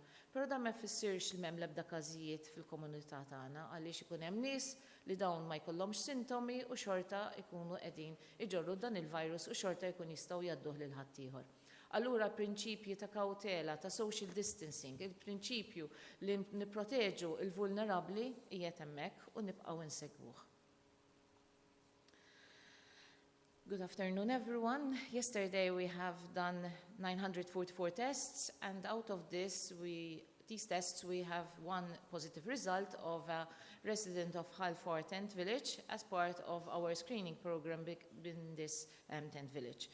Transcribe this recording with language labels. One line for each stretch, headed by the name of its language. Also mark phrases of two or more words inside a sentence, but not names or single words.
Maltese: Però dan ma jfissirx li m'hemm l-ebda każijiet fil-komunità tagħna għaliex ikun hemm nies li dawn ma jkollhomx sintomi u xorta jkunu qegħdin iġorru dan il-virus u xorta jkun jistgħu jgħadduh lil ħaddieħor. Allura prinċipji ta' kawtela, ta'
English: social distancing,
Maltese: il-prinċipju li nipproteġu il-vulnerabbli qiegħed hemmhekk u nibqgħu insegwuh.
English: Good afternoon, everyone. Yesterday we have done 944 tests, and out of these tests we have one positive result of a resident of Ħalfar Tent Village as part of our screening program in this tent village.